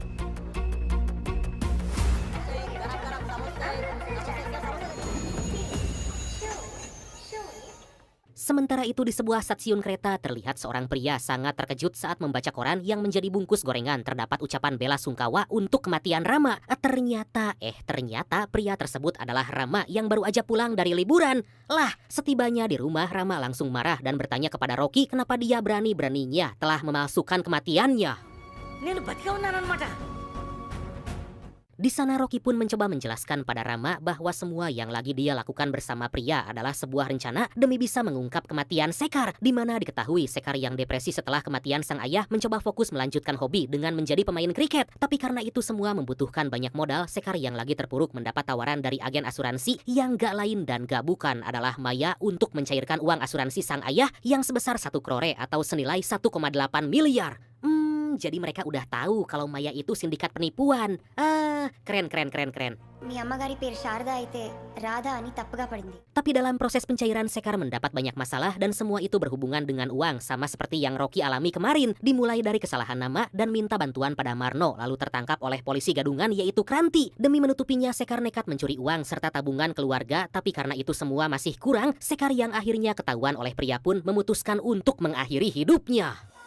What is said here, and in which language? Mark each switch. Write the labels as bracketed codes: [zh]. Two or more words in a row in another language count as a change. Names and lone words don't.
[id] Sementara itu di sebuah stasiun kereta terlihat seorang pria sangat terkejut saat membaca koran yang menjadi bungkus gorengan terdapat ucapan bela sungkawa untuk kematian Rama. Ternyata pria tersebut adalah Rama yang baru aja pulang dari liburan. Lah, setibanya di rumah Rama langsung marah dan bertanya kepada Rocky kenapa dia berani-beraninya telah memalsukan kematiannya. [te] నేను బతిగా ఉన్నానన్నమాట. [id] Di sana Rocky pun mencoba menjelaskan pada Rama bahwa semua yang lagi dia lakukan bersama pria adalah sebuah rencana demi bisa mengungkap kematian Sekar, di mana diketahui Sekar yang depresi setelah kematian sang ayah mencoba fokus melanjutkan hobi dengan menjadi pemain kriket. Tapi karena itu semua membutuhkan banyak modal, Sekar yang lagi terpuruk mendapat tawaran dari agen asuransi yang gak lain dan gak bukan adalah Maya untuk mencairkan uang asuransi sang ayah yang sebesar 1 crore atau senilai 1,8 miliar. Jadi mereka udah tahu kalau Maya itu sindikat penipuan. Keren. [te] మీ అమ్మగారి పేరు శారద అయితే రాధా అని తప్పుగా పడింది. [id] Tapi dalam proses pencairan Sekar mendapat banyak masalah dan semua itu berhubungan dengan uang, sama seperti yang Rocky alami kemarin. Dimulai dari kesalahan nama dan minta bantuan pada Marno, lalu tertangkap oleh polisi gadungan yaitu Kranti. Demi menutupinya, Sekar nekat mencuri uang serta tabungan keluarga, tapi karena itu semua masih kurang, Sekar yang akhirnya ketahuan oleh pria pun memutuskan untuk mengakhiri hidupnya.